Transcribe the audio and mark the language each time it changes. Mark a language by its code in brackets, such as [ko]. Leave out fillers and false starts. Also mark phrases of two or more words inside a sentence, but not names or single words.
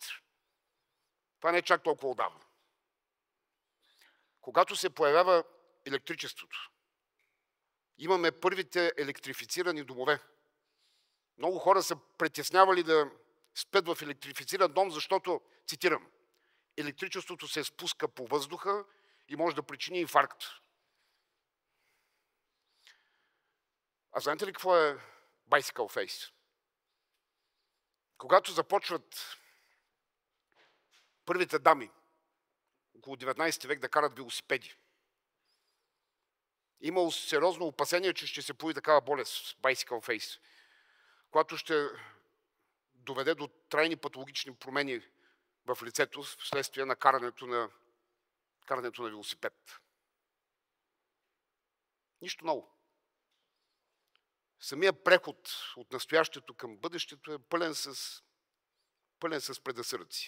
[bg] Това не е чак толкова отдавна. Когато се появява електричеството, имаме първите електрифицирани домове. Много хора са притеснявали да спят в електрифициран дом, защото, цитирам, електричеството се спуска по въздуха и може да причини инфаркт. А знаете ли какво е [en] bicycle face? [bg] Когато започват първите дами около 19 век да карат велосипеди, имало сериозно опасение, че ще се появи такава болест, [en] bicycle face, [bg] която ще доведе до трайни патологични промени в лицето вследствие на карането на велосипед. Нищо ново. Самият преход от настоящето към бъдещето е пълен с предразсъдъци.